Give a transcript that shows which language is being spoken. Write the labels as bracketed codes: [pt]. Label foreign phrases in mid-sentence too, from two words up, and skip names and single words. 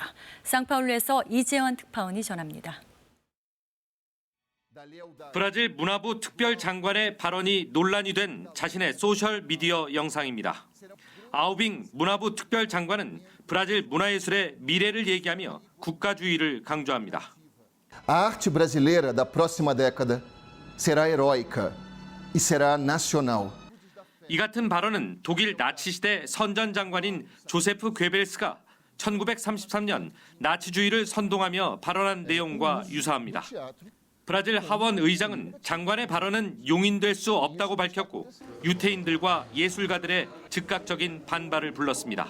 [ko] 상파울루에서 이재환 특파원이 전합니다. 브라질 문화부 특별장관의 발언이 논란이 된 자신의 소셜미디어 영상입니다. 아우빙 문화부 특별장관은 브라질 문화예술의 미래를 얘기하며 국가주의를 강조합니다. [pt] A arte brasileira da próxima década será heróica e será nacional. [ko] 이 같은 발언은 독일 나치 시대 선전장관인 조세프 괴벨스가 1933년 나치주의를 선동하며 발언한 내용과 유사합니다. 브라질 하원 의장은 장관의 발언은 용인될 수 없다고 밝혔고 유태인들과 예술가들의 즉각적인 반발을 불렀습니다.